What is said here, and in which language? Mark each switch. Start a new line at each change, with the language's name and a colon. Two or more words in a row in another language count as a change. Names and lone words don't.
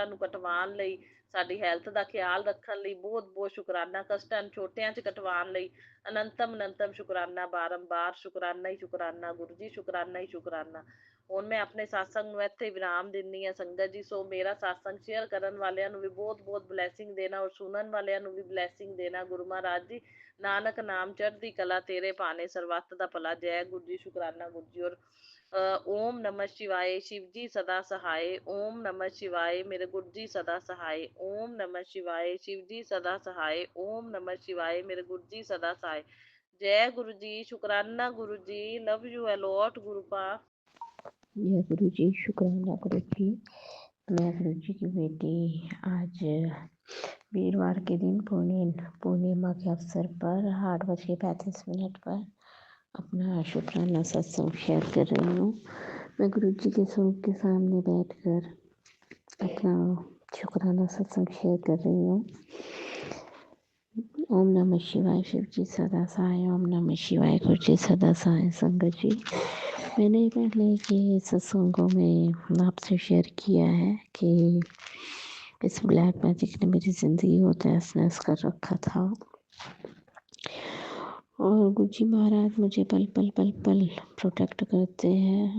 Punjabi: ਨੂੰ ਕਟਵਾਉਣ ਲਈ ਸਾਡੀ ਹੈਲਥ ਦਾ ਖਿਆਲ ਰੱਖਣ ਲਈ ਬਹੁਤ ਬਹੁਤ ਸ਼ੁਕਰਾਨਾ ਕਸ਼ਟਾਂ ਨੂੰ ਛੋਟਿਆਂ 'ਚ ਕਟਵਾਉਣ ਲਈ ਅਨੰਤਮ ਸ਼ੁਕਰਾਨਾ ਬਾਰੰਬਾਰ ਸ਼ੁਕਰਾਨਾ ਹੀ ਸ਼ੁਕਰਾਨਾ ਗੁਰੂ ਜੀ ਸ਼ੁਕਰਾਨਾ ਹੀ ਸ਼ੁਕਰਾਨਾ ਹੁਣ ਮੈਂ ਆਪਣੇ satsang ਨੂੰ ਇੱਥੇ ਵਿਰਾਮ ਦਿੰਦੀ ਹਾਂ ਸੰਗਤ ਜੀ ਸੋ ਮੇਰਾ satsang ਸ਼ੇਅਰ ਕਰਨ ਵਾਲਿਆਂ ਨੂੰ ਵੀ ਬਹੁਤ ਬਹੁਤ ਬਲੈਸਿੰਗ ਦੇਣਾ ਔਰ ਸੁਣਨ ਵਾਲਿਆਂ ਨੂੰ ਵੀ ਬਲੈਸਿੰਗ ਦੇਣਾ ਗੁਰੂ ਮਹਾਰਾਜ ਜੀ ਨਾਨਕ ਨਾਮ ਚੜ੍ਹਦੀ ਕਲਾ ਤੇਰੇ ਭਾਣੇ ਸਰਬੱਤ ਦਾ ਭਲਾ ਜੈ ਗੁਰੂ ਜੀ ਸ਼ੁਕਰਾਨਾ ਗੁਰੂ ਜੀ ਔਰ
Hindi: ਓਮ ਨਮः शिवाय शिव जी सदा सहाय ओम नमः शिवाय मेरे गुरु जी सदा सहाय ओम नमः शिवाय शिव जी सदा सहाय ओम नमः शिवाय मेरे गुरु जी सदा सहाय जय गुरु जी शुकराना गुरु जी
English: love you a lot
Hindi: गुरु पा जय गुरु जी शुक्राना गुरु जी। मैं गुरु जी की बेटी आज वीरवार के दिन पूर्णिमा के अवसर पर 8:35 पर अपना शुक्राना सत्संग शेयर कर रही हूँ। मैं गुरु जी के स्वरूप के सामने बैठकर अपना शुक्राना सत्संग शेयर कर रही हूँ। ओम नमः शिवाय शिव जी सदा सहाय। ओम नमः शिवाय गुरु जी सदा सहाय। संगत जी, मैंने पहले के सत्संगों में आपसे शेयर किया है कि इस
English: black magic
Hindi: ने मेरी ज़िंदगी को तहस नहस कर रखा था और गुरु जी महाराज मुझे पल पल पल पल प्रोटेक्ट करते हैं।